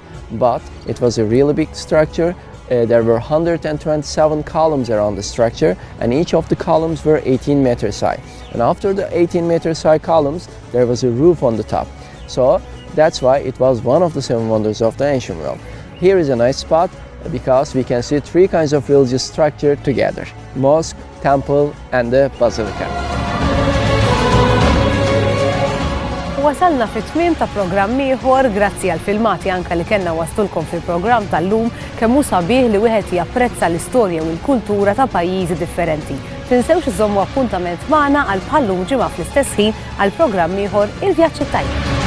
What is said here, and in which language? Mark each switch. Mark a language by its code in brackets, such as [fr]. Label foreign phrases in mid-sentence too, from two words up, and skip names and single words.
[en] But it was a really big structure. There were 127 columns around the structure, and each of the columns were 18 meters high. And after the 18 meters high columns, there was a roof on the top. So that's why it was one of the 7 wonders of the ancient world. Here is a nice spot because we can see 3 kinds of religious structure together: mosque, temple, and the basilica. [mt] Wasalna fit-tmiem ta' programm ieħor grazzi għal filmati anke li kellna waslulkom fil-programm tal-lum kemm hu sabiħ li wieħed japprezza l-istorja u l-kultura ta' pajjiżi differenti. Tinsewx iżommu appuntament magħna għal bħallum ġimgħa fl-istess ħin għal programm ieħor Il-Vjaġġ it-Tajjeb.